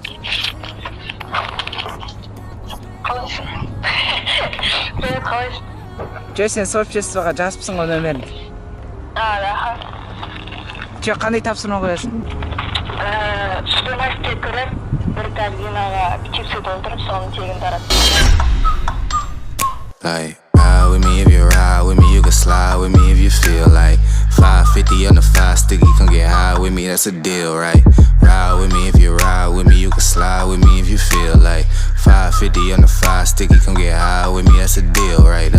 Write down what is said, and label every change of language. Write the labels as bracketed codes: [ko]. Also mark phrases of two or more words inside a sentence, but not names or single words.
[kk] Привет, қалайсың? Жо, сен сообществоға жазыпсың ғой нөмерін. Да. Жо, қандай тапсырма қоясың? Супермаркетке кіріп, бір корзинаға чипсы толтырып, соны тегін таратып. [en] Like, ride with me if you ride with me, you can slide with me if you feel like 550 on the 5 sticky, come get high with me, that's a deal, right? Ride with me if you ride with me, you can slide with me if you feel like 550 on the 5 sticky, come get high with me, that's a deal, right?